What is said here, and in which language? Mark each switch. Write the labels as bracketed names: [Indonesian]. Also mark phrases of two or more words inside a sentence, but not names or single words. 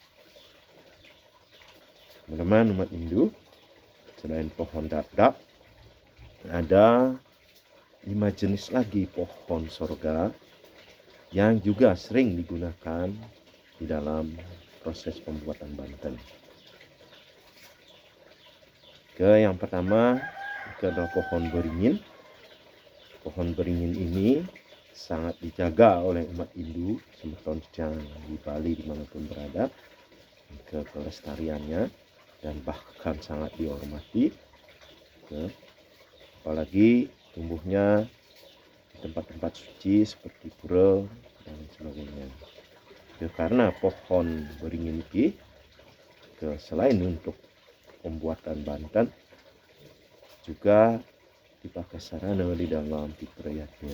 [Indonesian] Teman-teman umat Hindu, selain pohon dadap ada 5 jenis lagi pohon sorga yang juga sering digunakan di dalam proses pembuatan Banten. Yang pertama itu adalah pohon beringin. Pohon beringin ini sangat dijaga oleh umat Hindu semeton di Bali dimanapun berada, ke kelestariannya, dan bahkan sangat dihormati, apalagi tumbuhnya di tempat-tempat suci seperti pura dan sebagainya. Karena pohon beringin ini selain untuk pembuatan Banten, juga dipakai sarana di dalam pitrayatnya.